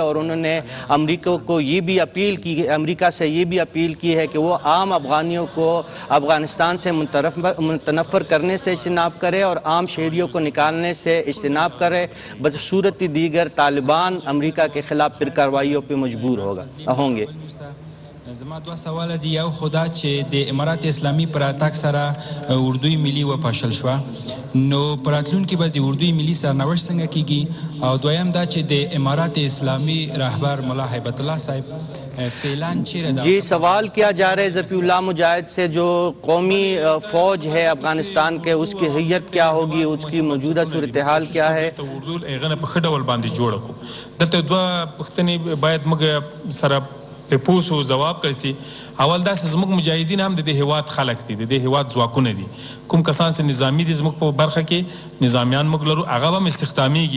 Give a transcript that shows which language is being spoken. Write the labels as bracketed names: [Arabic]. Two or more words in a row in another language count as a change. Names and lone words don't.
[Urdu] اور انہوں نے امریکہ کو یہ بھی اپیل کی، امریکہ سے یہ بھی اپیل کی ہے کہ وہ عام افغانیوں کو افغانستان سے متنفر کرنے سے اجتناب کرے اور عام شہریوں کو نکالنے سے اجتناب کرے. بصورت دیگر طالبان امریکہ کے خلاف پھر کارروائیوں پر مجبور ہوں گے. [Pashto] زما دوه سواله دي. یو خدا چې د امارات اسلامي پر اتاک سره اردوی ملي وپاشل شو، نو پراتلونکي به د اردوی ملي سرنوشت څنګه کیږي؟ او دویم دا چې د امارات اسلامي رهبر مولا هیبت الله صاحب فعلان چیرې [Urdu] جی سوال کیا جا رہا ہے ذبیح اللہ مجاہد سے، جو قومی فوج ہے افغانستان کے اس کی ہیئت کیا ہوگی، اس کی موجودہ صورت حال کیا ہے? [Pashto] اردو هغه په ښه ډول باندې جوړ کړو. دلته دوه پوښتنې باید موږ سره په پوسو جواب کړی سي. اول دا چې زموږ مجاهدین هم د دې هیواد خلک دي، د دې هیواد ځواکونه دي. کوم کسان چې نظامی دي زموږ په برخه کې نظامیان موږ لرو، هغه هم استخدامیږي.